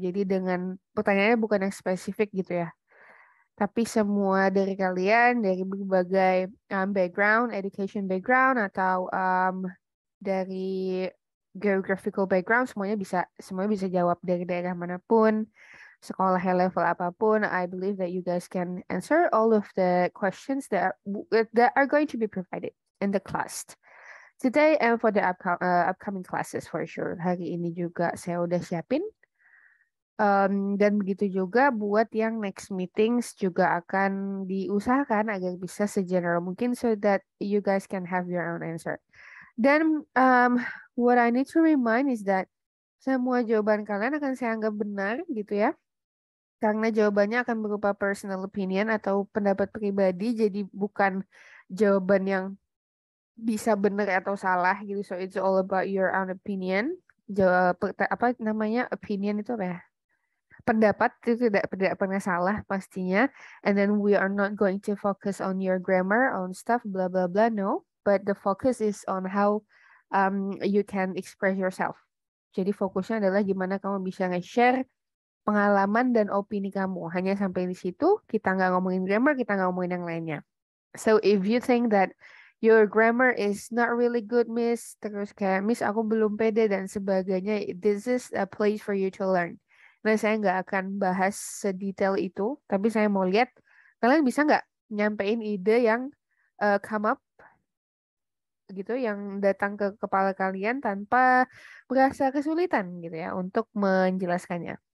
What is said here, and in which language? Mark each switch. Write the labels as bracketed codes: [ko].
[id] Jadi dengan pertanyaannya bukan yang spesifik gitu ya. Tapi semua dari kalian dari berbagai background, education background atau dari geographical background semuanya bisa jawab dari daerah manapun, sekolahnya level apapun. [en] I believe that you guys can answer all of the questions that are going to be provided in the class today and for the upcoming classes for sure. [id] Hari ini juga saya udah siapin. Dan begitu juga buat yang next meetings juga akan diusahakan agar bisa segeneral mungkin [en] so that you guys can have your own answer. [id] Dan [en] what I need to remind is that [id] semua jawaban kalian akan saya anggap benar gitu ya. Karena jawabannya akan berupa personal opinion atau pendapat pribadi, jadi bukan jawaban yang bisa benar atau salah gitu. [en] So it's all about your own opinion. [id] Apa namanya opinion itu apa ya? Pendapat itu tidak pernah salah pastinya. [en] And then we are not going to focus on your grammar, on stuff, blah blah blah. No, but the focus is on how you can express yourself. [id] Jadi fokusnya adalah gimana kamu bisa nge-share pengalaman dan opini kamu. Hanya sampai di situ, kita nggak ngomongin grammar, kita nggak ngomongin yang lainnya. [en] So if you think that your grammar is not really good, Miss, [id] terus kayak Miss aku belum pede dan sebagainya, [en] this is a place for you to learn. [id] Nah, saya nggak akan bahas sedetail itu, tapi saya mau lihat kalian bisa nggak nyampein ide yang [en] come up [id] gitu, yang datang ke kepala kalian tanpa merasa kesulitan gitu ya untuk menjelaskannya.